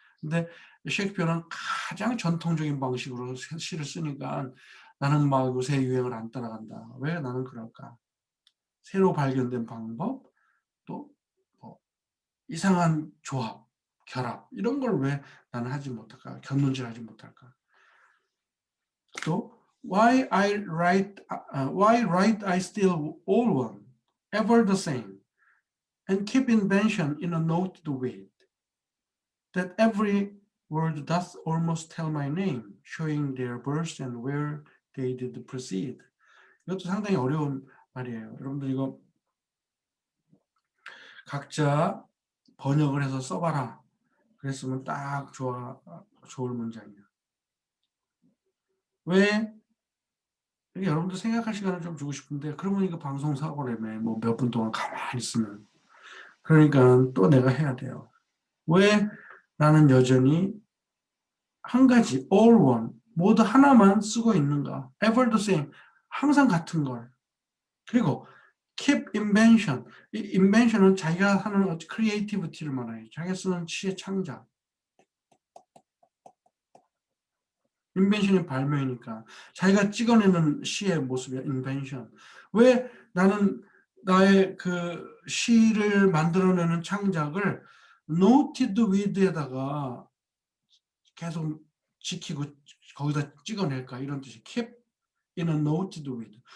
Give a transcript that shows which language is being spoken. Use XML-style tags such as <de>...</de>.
<ko>근데 셰익스피어는 가장 전통적인 방식으로 시를 쓰니까 나는 요새 유행을 안 따라간다. 왜 나는 그럴까? 새로 발견된 방법, 또 이상한 조합, 결합 이런 걸 왜 나는 하지 못할까? 곁눈질하지 못할까? 또</ko> <en>why write I still all one, ever the same, and keep invention in a noted way, that every word doth almost tell my name, showing their birth and where they did proceed.</en> <ko>이것도 상당히 어려운 말이에요. 여러분들 이거 각자 번역을 해서 써봐라. 그랬으면 딱 좋을 문장이야. 왜? 여러분들 생각할 시간을 좀 주고 싶은데, 그러면 이거 방송 사고라며, 뭐 몇 분 동안 가만히 있으면. 그러니까 또 내가 해야 돼요. 왜 나는 여전히 한 가지,</ko> <en>all one,</en> <ko>모두 하나만 쓰고 있는가?</ko> <en>ever the same,</en> <ko>항상 같은 걸.</ko> <en>그리고 keep invention.</en> <ko>이 invention은 자기가 하는 creativity를 말해요. 자기가 쓰는 시의 창작. 인벤션이 발명이니까 자기가 찍어내는 시의 모습이야. 인벤션. 왜 나는 나의 그 시를 만들어내는 창작을 noted with에다가 계속 지키고 거기다 찍어낼까, 이런 뜻이</ko> <en>keep in a noted with.</en>